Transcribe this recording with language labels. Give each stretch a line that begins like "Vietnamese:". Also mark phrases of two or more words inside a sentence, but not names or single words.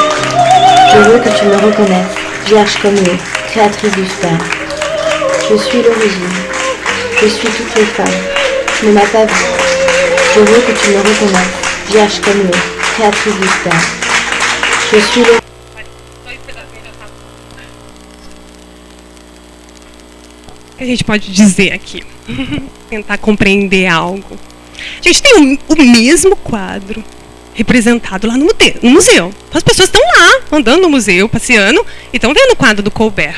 French: Je veux que tu me reconnaisses, vierge comme l'eau, créatrice du sperme. Je suis l'origine. Je suis toutes les femmes. Tu ne m'as pas vue. Je veux que tu me reconnaisses, vierge comme l'eau, créatrice du sperme. Je suis l'origine.
Portuguese: O que a gente pode dizer aqui? Tentar compreender algo. A gente tem o mesmo quadro representado lá no museu. As pessoas estão lá, andando no museu, passeando, e estão vendo o quadro do Colbert.